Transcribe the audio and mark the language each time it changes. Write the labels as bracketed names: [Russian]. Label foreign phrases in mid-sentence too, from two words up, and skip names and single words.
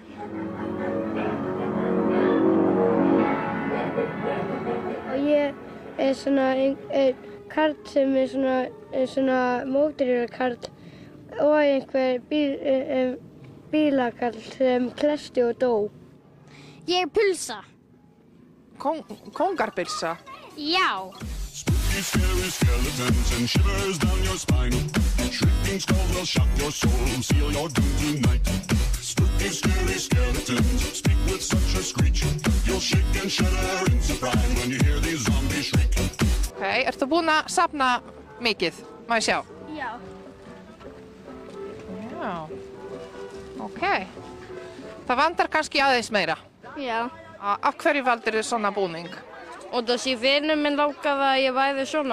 [Icelandic] Og ég er svona karl sem er svona mótorhjólakarl og einhver bílakarl sem klesti og dó. Ég er pulsa. Kongarbylsa? Já. [English] Spooky, scary skeletons and shivers down your spine. Shrieking skulls will shock your soul, seal your doom tonight. Spooky, scary skeletons speak with such a screech. You'll shake and shudder in surprise when you hear these zombies shriek. [Icelandic] Ertu búin að safna mikið? Má ég sjá? Já. Já. Það vantar kannski aðeins meira? Já. Af hverju valdir þið svona búning? Og þessi vinur minn langaði að ég væri svona.